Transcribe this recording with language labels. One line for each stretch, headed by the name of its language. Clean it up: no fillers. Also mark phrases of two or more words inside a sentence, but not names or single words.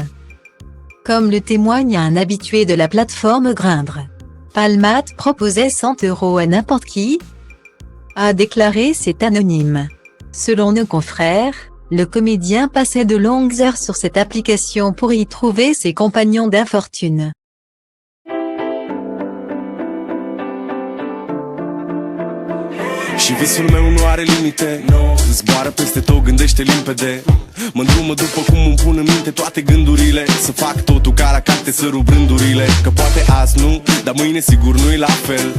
French: Comme le témoigne un habitué de la plateforme Grindr. Palmade proposait 100 € à n'importe qui, a déclaré cet anonyme. Selon nos confrères, le comédien passait de longues heures sur cette application pour y trouver ses compagnons d'infortune.
Romanian: Și visul meu nu are limite, no. Zboară peste tot, gândește limpede. Mă îndrumă după cum îmi pun în minte toate gândurile. Să fac totul ca la carte, să rup rândurile. Că poate azi nu, dar mâine sigur nu-i la fel.